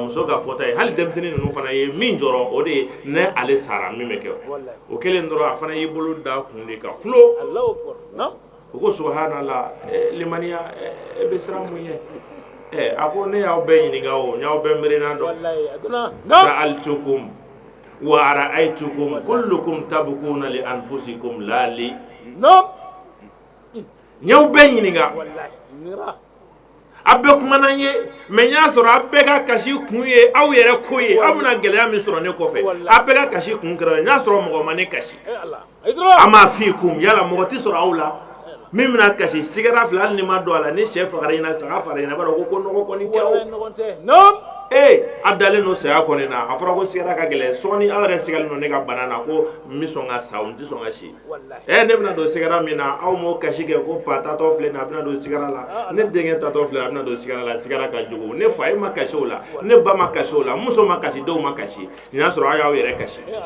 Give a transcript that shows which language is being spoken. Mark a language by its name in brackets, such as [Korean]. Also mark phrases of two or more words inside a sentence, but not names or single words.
[Bambara] muso ka fɔta ye hali denmisɛnnin ninnu fana ye min jɔrɔ o de ye ne ale sara min bɛ kɛ o kelen dɔrɔn a fana y'i bolo da kun de ka kulo u ko subhanallah limaniya e bɛ siran mun ye a ko ne y'aw bɛɛ ɲininka o n y'aw bɛɛ miirina dɔn [Arabic] سألتكم ورأيتكم كلكم تبكون لأنفسكم لا لي [Bambara] n y'aw bɛɛ ɲininka a bɛɛ kumana n ye mɛ n y'a sɔrɔ a bɛɛ ka kasi kun ye aw yɛrɛ ko ye aw bɛna gɛlɛya min sɔrɔ ne kɔfɛ a bɛɛ ka kasi kun kɛra n y'a sɔrɔ mɔgɔ ma ne kasi a ma fi kun yala mɔgɔ tɛ sɔrɔ aw la min bɛna kasi sigara fila hali ni ma don a la ni sɛ fagara ɲɛna saga fagara ɲɛna i b'a dɔn ko nɔgɔ kɔni tɛ aw a dalen don saya kɔni na a fɔra ko sigara ka gɛlɛn sɔɔni aw yɛrɛ sigalen don ne ka bana na ko n bɛ sɔn ka sa n tɛ sɔn ka si ne bɛna don sigara min na aw m'o kasi kɛ ko pa tatɔ filɛ nin a bɛna don sigara la ne denkɛ tatɔ filɛ a bɛna don sigara la sigara ka jugu ne fa e ma kasi o la ne ba ma kasi o la n muso ma kasi denw ma kasi nin y'a sɔrɔ aw y'aw yɛrɛ kasi